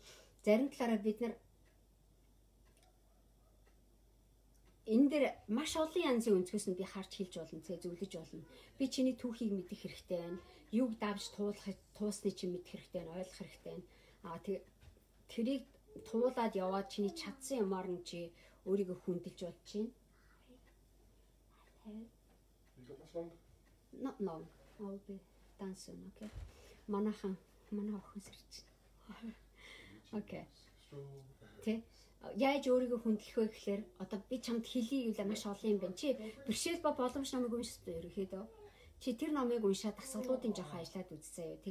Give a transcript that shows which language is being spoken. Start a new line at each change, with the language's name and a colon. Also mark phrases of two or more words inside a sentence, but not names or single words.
Mongolian: Зарим талаараа бид нар энэ дээр маш олон янзын өнцгөөс нь би харж хэлж болно, зөвлөж болно. Би чиний түүхийг мэдэх хэрэгтэй байна. Юг давж туусны чинь мэдэх хэрэгтэй байна, ойлгох хэрэгтэй байна. Тэрийг туулаад яваад чиний чадсан юмар нь чи өөрийгөө хүндэлж болж чинь.
English: Not long. I'll be done soon,
Mongolian: okay? Манай охин сэрч.
English: Okay. Тэ.
Mongolian: Яаж өөрийгөө хүндлэх вэ гэхээр одоо би чамд хэлье гэвэл маш олон юм байна. Чи бэршээл ба боломж номыг уншсан ерөөхдөө. Чи тэр номыг уншаад дасгалуудын жоохон ажиллаад үзсэн юу.